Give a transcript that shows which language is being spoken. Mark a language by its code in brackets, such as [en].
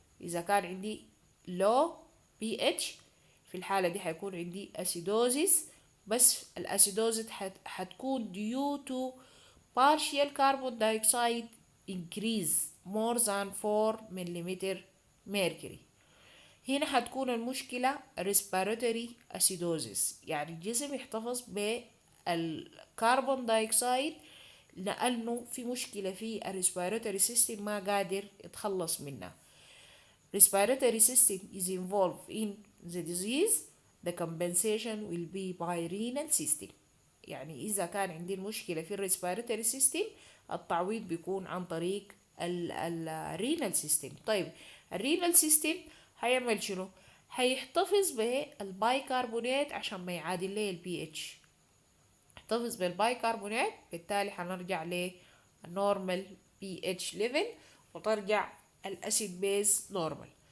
[ar] إذا كان عندي low pH في الحالة دي حيكون عندي acidosis، بس الأسيدوزيس حتكون [en] due to partial carbon dioxide increase more than 4 [ar] مليمتر mercury. هنا حتكون المشكلة respiratory acidosis، يعني الجسم يحتفظ بالكربون دايوكسيد لأنه في مشكلة في الريسبيراتوري سيستم ما قادر يتخلص منها. [en] respiratory system is involved in the disease. The compensation will be by renal system. [ar] يعني إذا كان عندي المشكلة في الريسبيراتوري سيستم التعويض بيكون عن طريق الرينال سيستم. طيب الرينال سيستم هيعمل شنو؟ هيحتفظ بالبايكربونات عشان ما يعادل لي البي اتش، يحتفظ بالبايكربونات، بالتالي هنرجع للنورمال بي اتش ليفل وترجع الاسيد بيز نورمال.